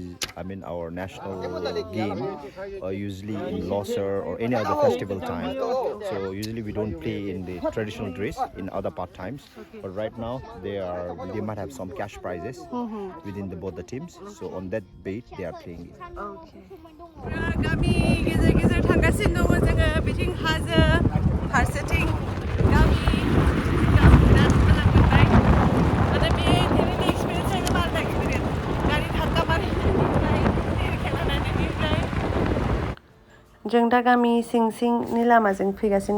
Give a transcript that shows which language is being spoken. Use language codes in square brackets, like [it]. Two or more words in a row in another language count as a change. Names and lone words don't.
[en] I mean, our national game. Usually in Losar or any other festival time. So usually we don't play in the traditional dress in other part times. But right now they might have some cash prizes within both the teams. So on that beat, they are playing it. Okay. [brx] गामि गेजेर गेजेर थांगासिनो दङ जोङो बिथिं हाजो फारसेथिं गामि बिराद मोजां मोनबाय माने बे दिनैनि एक्सपिरियेन्सआनो आलादा एक्सपिरियेन्स गारि धाक्का मारिनायनिफ्राय टिकेट लानायनिफ्राय जों दा गामि सिं सिंनि लामाजों फैगासिनो